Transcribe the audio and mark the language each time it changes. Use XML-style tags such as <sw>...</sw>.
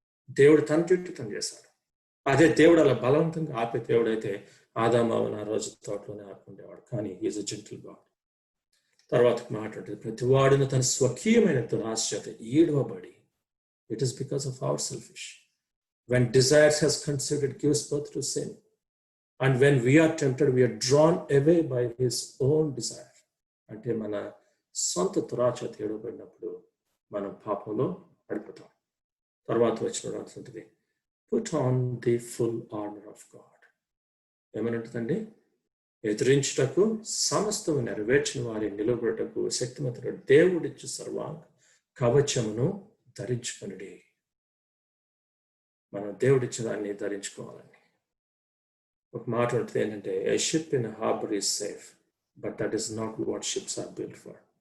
<te>దేవుడు తన చుట్టూ తను చేశాడు. అదే దేవుడు అలా బలవంతంగా ఆపే దేవుడు అయితే ఆదామావన ఆ రోజు తోటలోనే ఆపుకుండేవాడు. కానీ</te> <en>Is a gentle god.</en> <te>తర్వాత మాట్లాడుతుంది, ప్రతి వాడిని తన స్వకీయమైన దురాశ చేత ఈడవబడి,</te> <en>It is because of our selfish. When desires has considered gives birth to sin. And when we are tempted, we are drawn away by his own desire.</en> <te>అంటే మన సొంత దురాశ తేడబడినప్పుడు మనం పాపంలో పడిపోతాం. తర్వాత వచ్చిన రాస్తుంటుంది,</te> <en>put on the full armor of God.</en> <te>ఏమనంటుందండి? ఎదిరించుటకు సమస్తము నెరవేర్చిన వారి నిలబడటకు శక్తిమంతుడు దేవుడిచ్చు సర్వాంగ కవచమును ధరించుకొనుడి. మనం దేవుడిచ్చిన దాన్ని ధరించుకోవాలని. ఒక మాట ఉంటుంది ఏంటంటే,</te> <en>A ship in harbour is safe but that is not what ships are built for.</en>